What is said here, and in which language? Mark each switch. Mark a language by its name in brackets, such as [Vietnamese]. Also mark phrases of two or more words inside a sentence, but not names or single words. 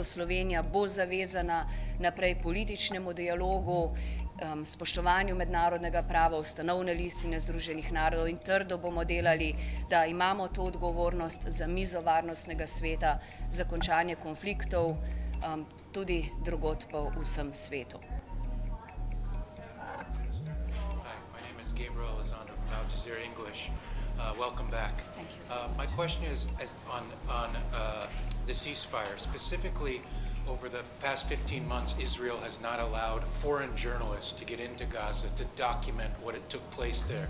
[Slovenian] Slovenija bo zavezana naprej političnemu dialogu, spoštovanju mednarodnega prava, ustanovne listine Združenih narodov, in trdo bomo delali, da imamo to odgovornost za mizo Varnostnega sveta, za končanje konfliktov, tudi drugod po vsem svetu. [English] Welcome back. Thank you. My question is on the ceasefire. Specifically, over the past 15 months, Israel has not allowed foreign journalists to get into Gaza to document what it took place there.